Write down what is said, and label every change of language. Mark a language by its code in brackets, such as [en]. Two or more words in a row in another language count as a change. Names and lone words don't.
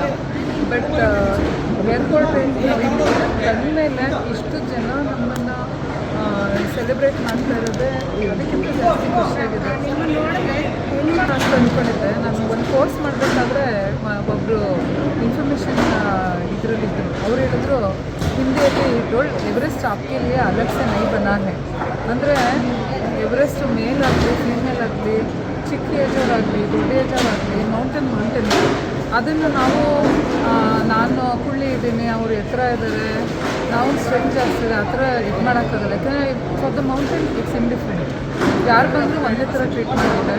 [kn] ಬಟ್ ಏರ್ಪೋರ್ಟ್ ಬಂದಮೇಲೆ ಇಷ್ಟು ಜನ ನಮ್ಮನ್ನು ಸೆಲೆಬ್ರೇಟ್ ಮಾಡ್ತಾ ಇರೋದೇ ಅದಕ್ಕಿಂತ ಜಾಸ್ತಿ ಖುಷಿಯಾಗಿದೆ. ಅಂತ ಅಂದ್ಕೊಂಡಿದ್ದೆ. ನಾನು ಒಂದು ಕೋರ್ಸ್ ಮಾಡಬೇಕಾದ್ರೆ ಒಬ್ಬರು ಇನ್ಫಾರ್ಮೇಷನ್ ಇದರಲ್ಲಿದ್ದರು. ಅವ್ರು ಹೇಳಿದ್ರು ಹಿಂದಿಯಲ್ಲಿ ಡೋಲ್ ಎವರೆಸ್ಟ್ [hi] आपके लिए अलग से नहीं बना है. [kn] ಅಂದರೆ ಎವರೆಸ್ಟ್ ಮೇಲ್ ಆಗಲಿ ಫೀಮೇಲ್ ಆಗಲಿ ಚಿಕ್ಕ ಏಜವರಾಗಲಿ ದೊಡ್ಡ ಏಜವರಾಗಲಿ ಮೌಂಟೇನ್ ಅದನ್ನು ನಾವು ನಾನು ಕುಳ್ಳಿ ಇದ್ದೀನಿ, ಅವರು ಎತ್ತರ ಇದ್ದಾರೆ, ನಾವು ಸ್ಟ್ರೆಂತ್ ಜಾಸ್ತಿ ಇದೆ, ಆ ಥರ ಇದು ಮಾಡೋಕ್ಕಾಗಲ್ಲ. ಯಾಕಂದರೆ [en] for the mountain it's indifferent. [kn] ಯಾರು ಬಂದರೂ ಒಂದೇ ಥರ ಟ್ರೀಟ್ ಮಾಡಿದ್ದಾರೆ.